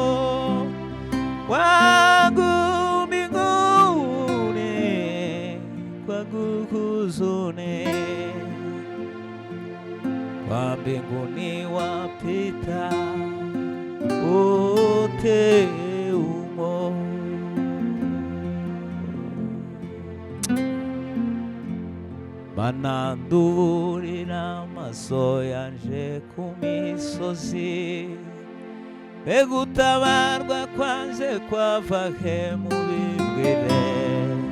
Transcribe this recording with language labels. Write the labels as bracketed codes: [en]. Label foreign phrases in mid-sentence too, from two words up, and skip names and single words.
[sw] Kwangu mbinguni, kwangu huzuni, kwa mbinguni wapita wote humo. [rn] Mana ndurira amaso yanje ku misozi, mbega utabarwa kwanje kwava he mu bibwire.